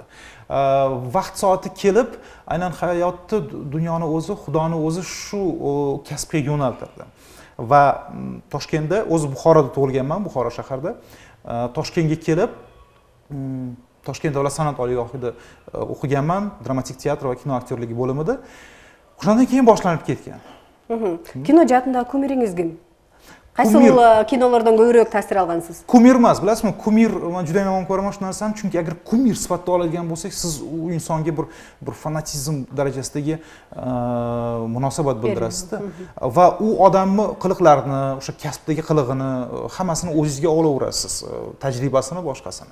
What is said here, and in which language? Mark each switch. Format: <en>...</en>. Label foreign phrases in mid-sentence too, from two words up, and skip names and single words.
<uz>Vaqt soati kelib, aynan hayotni, dunyoni o'zi, Xudoni o'zi shu kasbga yo'naltirdi. Va Toshkentda, o'zi Buxoroda tug'ilganman, Buxoro shaharida. Toshkentga kelib, Toshkent davlat san'at oliygohida o'qiganman, dramatik teatr va kino aktyorligi bo'limida. O'shandan keyin boshlanib ketgan.</uz> <ky>Кино жаатындагы кумириңиз ким?</ky> <uz>Qaysi kinolardan ko'proq ta'sir olgansiz? Kumir emas, bilasizmi? Kumir men juda yomon ko'raman shu narsani, chunki agar kumir sifatida oladigan bo'lsak, siz u insonga bir fanatizm darajasidagi munosabat bildirasiz-da. Va u odamni qiliqlarini, o'sha kasbdagi qilig'ini, hammasini o'zingizga olaverasiz, tajribasini, boshqasini.</uz>